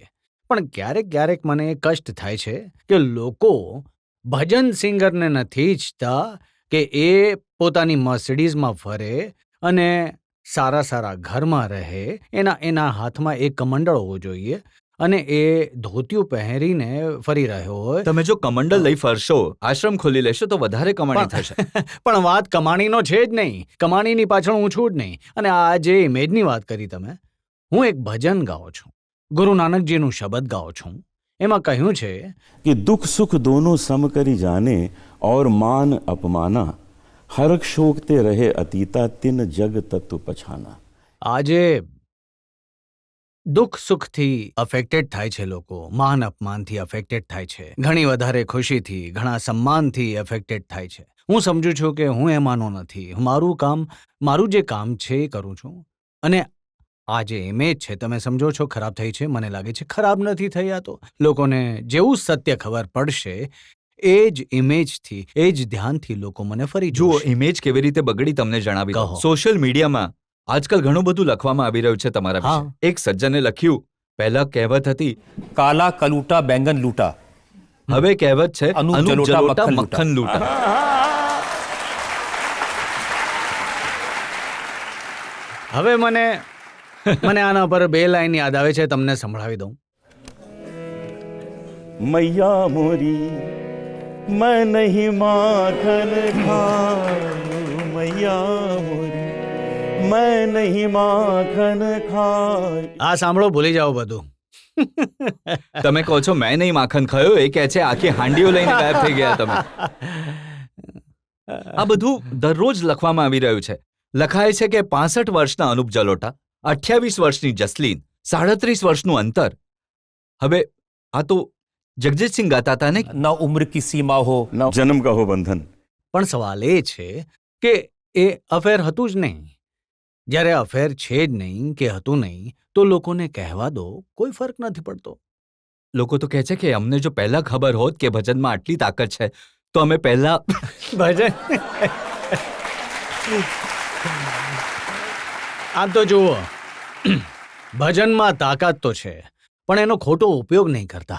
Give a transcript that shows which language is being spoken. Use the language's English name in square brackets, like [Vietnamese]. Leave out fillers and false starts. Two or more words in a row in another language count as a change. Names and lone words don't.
[Gujarati] પણ ક્યારેક મને એ કષ્ટ થાય છે કે લોકો ભજન સિંગરને નથી ઈચ્છતા કે એ પોતાની મર્સિડીઝમાં ફરે અને સારા ઘરમાં રહે, એના હાથમાં એક કમંડળ હોવો જોઈએ અને એ ધોતિયું પહેરીને ફરી રહ્યો હોય. તમે જો કમંડલ લઈ ફરશો, આશ્રમ ખોલી લેશો તો વધારે કમાણી થશે. પણ વાત કમાણીનો છે જ નહીં, કમાણીની પાછળ હું છું જ નહીં. અને આ જે ઇમેજની વાત કરી તમે, હું એક ભજન ગાઉં છું, ગુરુ નાનકજીનું શબ્દ ગાઉં છું. એમાં કહ્યું છે [Hindi] कि दुख सुख दोनों सम करी जाने और मान अपमाना हर्ष शोकते रहे अतीता तिन जग तत्व पछाना. [Gujarati] આજે દુઃખ સુખથી અફેક્ટેડ થાય છે લોકો, માન અપમાનથી અફેક્ટેડ થાય છે, ઘણી વધારે ખુશીથી, ઘણા સન્માનથી અફેક્ટેડ થાય છે. હું સમજુ છું કે હું એમાંનો નથી. મારું જે કામ છે એ કરું છું. અને આ જે ઇમેજ છે તમે સમજો છો ખરાબ થઈ છે, મને લાગે છે ખરાબ નથી થઈ. આ તો લોકોને જેવું સત્ય ખબર પડશે એ જ ઇમેજથી, એ જ ધ્યાનથી લોકો મને ફરી જુઓ, જોશે. ઇમેજ કેવી રીતે બગડી તમને જણાવી દઉં. કહો. સોશિયલ મીડિયામાં આજકાલ ઘણું બધું લખવામાં આવી રહ્યું છે તમારા વિશે. હા. એક સજ્જને લખ્યું, પહેલા કહેવત હતી, [Hindi] काला कलूटा बैंगन लूटा. [Gujarati] હવે કહેવત છે અનુપ અનુપ જલોટા જલોટા [Hindi] મક્ખન मक्खन लूटा. [Gujarati] હવે મને આના પર 2 લાઈન યાદ આવે છે, તમને સંભળાવી દઉં. [Hindi] मैया मोरी मैं नहीं माखन खाऊं, मैया मोरी मैं नहीं माखन खाऊं. [Gujarati] આ સાંભળો, ભૂલી જાઓ બધું. તમે કહો છો [Hindi] मैं नहीं माखन खायो, [Gujarati] એ કહે છે આખી હાંડીઓ લઈને ગાયબ થઈ ગયા તમે. આ બધું દરરોજ લખવામાં આવી રહ્યું છે. લખાય છે કે 65 વર્ષના અનુપ જલોટા, 28 વર્ષની જસલીન, 37 વર્ષનું અંતર. હવે આ તો જગજીતસિંહ ગાતા હતા ને. [Hindi] न उम्र की सीमा हो. न जन्म का हो बंधन. [Gujarati] પણ સવાલ એ છે કે એ અફેર હતું જ નહીં. જ્યારે અફેર છે જ નહીં કે હતું નહીં, તો લોકોને કહેવા દો, કોઈ ફરક નથી પડતો. લોકો તો કહે છે કે અમને જો પહેલા ખબર હોત કે ભજનમાં આટલી તાકાત છે તો અમે પહેલા ભજન આમ તો જુઓ, ભજનમાં તાકાત તો છે, પણ એનો ખોટો ઉપયોગ નહીં કરતા.